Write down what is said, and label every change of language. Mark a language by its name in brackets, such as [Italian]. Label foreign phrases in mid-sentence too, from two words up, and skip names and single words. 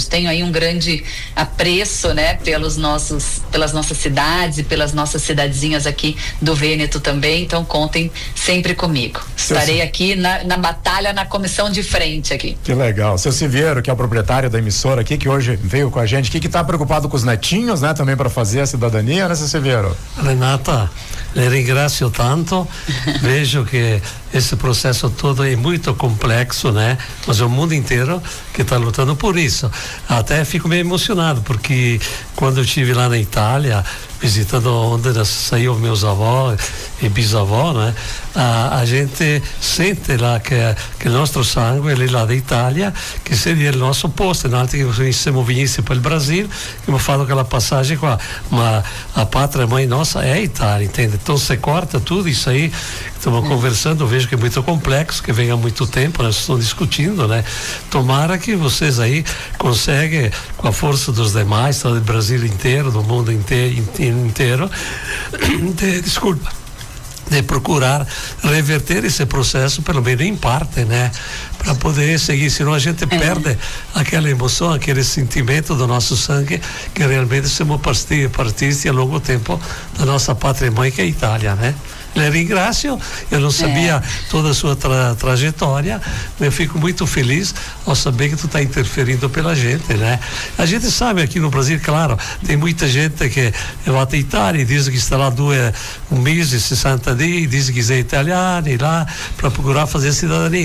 [Portuguese] Tenho aí um grande apreço, né, pelas nossas cidades e pelas nossas cidadezinhas aqui do Vêneto também, então contem sempre comigo. Estarei aqui na batalha, na comissão de frente aqui. Que legal. Seu Siviero, que é o proprietário da emissora aqui, que hoje veio com a gente, que está preocupado com os netinhos, né, também para fazer a cidadania, né, seu Siviero? [Italian] Renata, le ringrazio tanto. [Portuguese] Vejo que esse processo todo é muito complexo, né? Mas é o mundo inteiro que está lutando por isso. Até fico meio emocionado, porque quando eu estive lá na Itália, visitando onde saiu meus avós e bisavós, né? A gente sente lá que o nostro sangue é lá da Itália, que seria o nosso posto. Antes que [Italian] siamo venisse [Portuguese] para o Brasil, [Italian] abbiamo fatto [Portuguese] aquela passagem qua, ma a pátria mãe nossa é a Itália, entende? Então você corta tudo isso aí. Estamos conversando, vejo que é muito complexo, que vem há muito tempo, nós estamos discutindo, né? Tomara que vocês aí conseguem, com a força dos demais, do Brasil inteiro, do mundo inteiro, de procurar reverter esse processo, pelo menos em parte, né? Para poder seguir, senão a gente perde aquela emoção, aquele sentimento do nosso sangue, que realmente somos partisti a longo tempo da nossa pátria mãe, que é a Itália, né? [Italian] Le ringrazio, [Portuguese] eu não sabia toda a sua trajetória, mas eu fico muito feliz ao saber que tu está interferindo pela gente, né? A gente sabe aqui no Brasil, claro, tem muita gente que vai à Itália e diz que está lá um mês e 60 dias, diz que é italiano e lá para procurar fazer cidadania.